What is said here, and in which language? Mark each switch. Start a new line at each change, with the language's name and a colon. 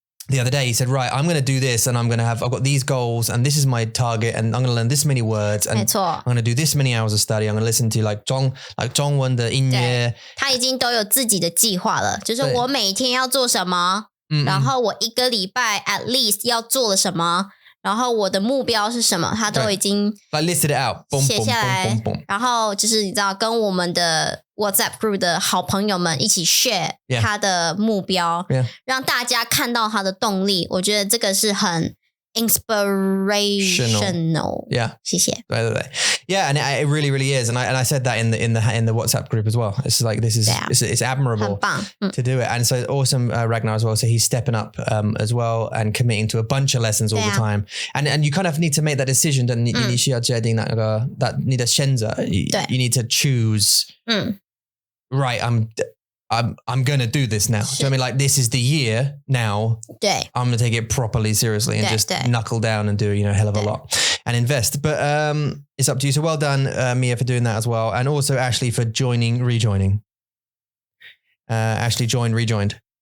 English: The other day he said, right, I'm going to do this, and I've got these goals, and this is my target, and I'm going to learn this many words, and I'm going to do this many hours of study. I'm going to listen to like
Chinese: 中文的音乐。他已经都有自己的计划了，就是我每天要做什么，然后我1个礼拜
English: at least
Chinese: 要做了什么，然后我的目标是什么，他都已经
English: listed it out，
Chinese: 写下来，然后就是你知道跟我们的 WhatsApp group 的好朋友们一起 share 他的目标，让大家看到他的动力，我觉得这个是很 inspirational.
English: Yeah.
Chinese: 谢谢。对。
English: Yeah, and it really, really is. And I said that in the WhatsApp group as well. It's like it's admirable to do it. And so awesome, Ragnar as well. So he's stepping up as well and committing to a bunch of lessons all the time. And you kind of need to make that decision.
Chinese: 你需要决定那个你的选择.
English: You need to choose. Right, I'm going to do this now. So I mean, like, this is the year now. I'm going to take it properly seriously and just knuckle down and do, you know, a hell of a lot and invest. But it's up to you. So well done, Mia, for doing that as well. And also Ashley for rejoining. Ashley rejoined.